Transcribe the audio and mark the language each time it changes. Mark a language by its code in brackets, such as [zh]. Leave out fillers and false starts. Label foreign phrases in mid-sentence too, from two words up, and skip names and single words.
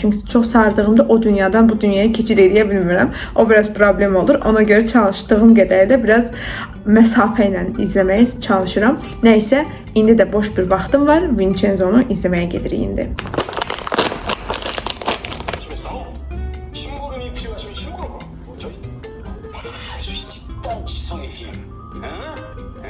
[az] Çünki çox sardığımda o dünyadan bu dünyaya keçid edə bilmirəm. O biraz problem olur. Ona görə çalışdığım qədər də biraz məsafə ilə izləməyə çalışıram. Nəysə, indi də boş bir vaxtım var. Vincenzo'nu izləməyə gedirik indi. [ko] 심부름이 필요하시면 심부름. 저희 다 할 수 있어. 일단 지성의 힘. 응?